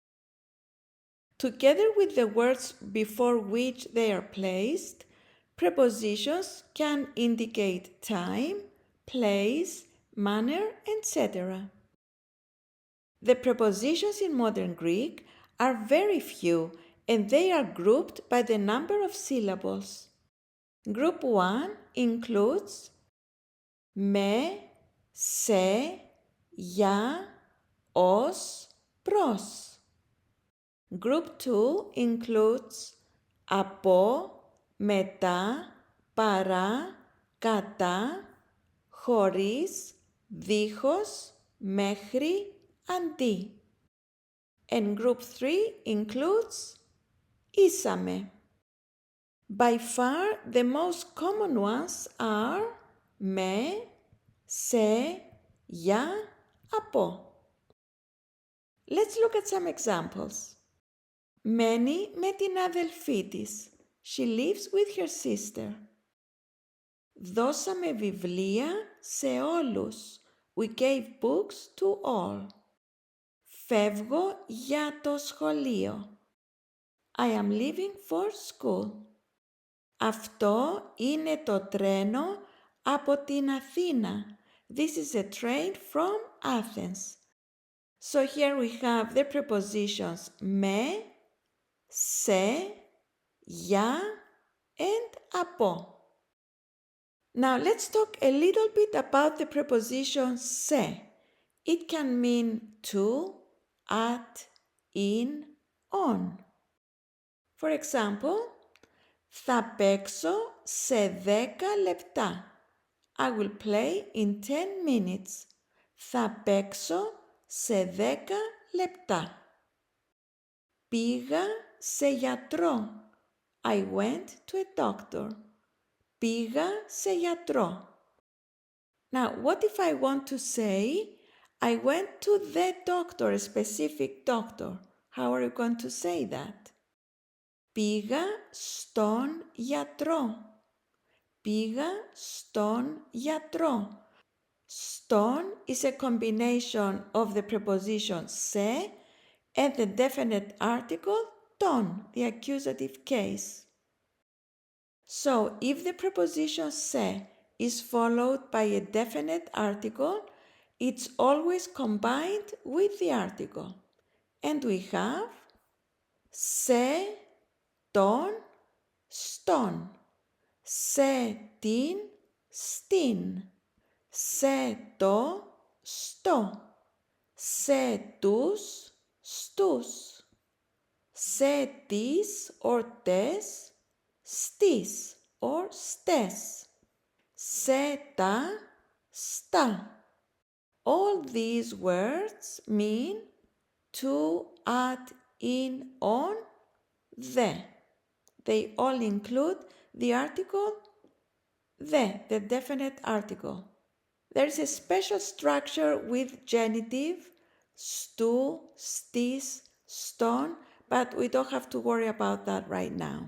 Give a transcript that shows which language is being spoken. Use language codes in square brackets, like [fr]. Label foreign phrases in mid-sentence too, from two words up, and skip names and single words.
[en] Together with the words before which they are placed, prepositions can indicate time, place, manner, etc. The prepositions in modern Greek are very few and they are grouped by the number of syllables. Group 1 includes [el] με, σε, για, ως, προς. [en] Group 2 includes [el] από, μετά, παρά, κατά, χωρίς, δίχως, μέχρι, αντί. [en] And group 3 includes ήσαμε. By far, the most common ones are [el] με, σε, για, από. [en] Let's look at some examples. [el] Μένει με την αδελφή της. [en] She lives with her sister. [el] Δώσαμε βιβλία σε όλους. [en] We gave books to all. [el] Φεύγω για το σχολείο. [en] I am leaving for school. [el] Αυτό είναι το τρένο από την Αθήνα. [en] This is a train from Athens. So here we have the prepositions [el] με, σε, για, [en] and από. Now let's talk a little bit about the preposition σε. It can mean to, at, in, on. For example, [el] θα παίξω σε 10 λεπτά. [en] I will play in 10 minutes. [el] Θα παίξω σε 10 λεπτά. Πήγα σε γιατρό. [en] I went to a doctor. [el] Πήγα σε γιατρό. [en] Now, what if I want to say, I went to the doctor, a specific doctor? How are you going to say that? [el] Πήγα στον γιατρό. Πήγα στον γιατρό. [en] Στον is a combination of the preposition σε and the definite article τον, the accusative case. So, if the preposition σε is followed by a definite article, it's always combined with the article. And we have [el] σε τον, στον, σε την, στην, σε το, στο, σε τους, στους, σε τις or τες, στις or στες, σε τα, στα. [en] All these words mean to, at, in, on, the. They all include the article the definite article. There is a special structure with genitive, [el] στου, στης, στον, [en] but we don't have to worry about that right now.